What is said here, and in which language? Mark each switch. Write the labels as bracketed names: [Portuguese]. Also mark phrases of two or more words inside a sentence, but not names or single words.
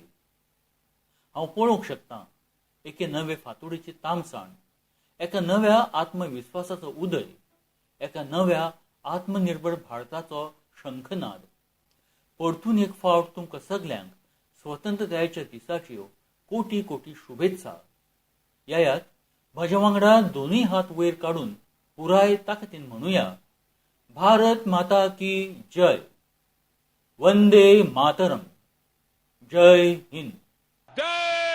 [Konkani] हांव पळोवंक शकतां एके नवे फांतोडेची तामसाण, एका नव्या आत्मविश्वासाचो उदय, एका नव्या आत्मनिर्भर भारताचो शंखनाद. परतून एक फावट तुमकां सगल्यांक स्वतंत्रतायेच्या दिसाच्यो कोटी कोटी शुभेच्छा. यात म्हज्या वांगडा दोन्ही हात वयर काढून पुराय ताकदीन म्हणूया, [Hindi] भारत माता की जय, वंदे मातरम, जय हिंद. जय